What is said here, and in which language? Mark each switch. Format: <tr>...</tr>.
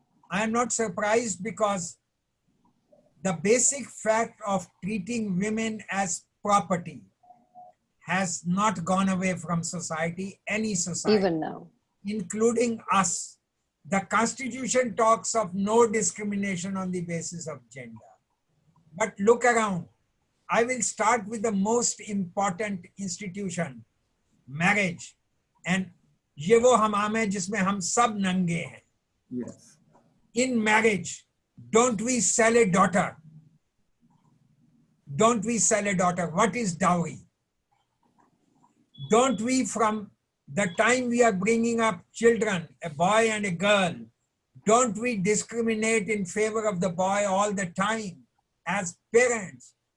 <en>I am not surprised because the basic fact of treating women as property has not gone away from society, any society. Even now. Including us. The Constitution talks of no discrimination on the basis of gender. But look around. I will start with the most important institution, marriage.</en> <hi>And ये वो हमाम है जिसमें हम सब नंगे हैं.</hi> <en>Yes. In marriage, don't we sell a daughter? Don't we sell a daughter? What is dowry? Don't we, from the time we are bringing up children, a boy and a girl, don't we discriminate in favor of the boy all the time as parents?</en>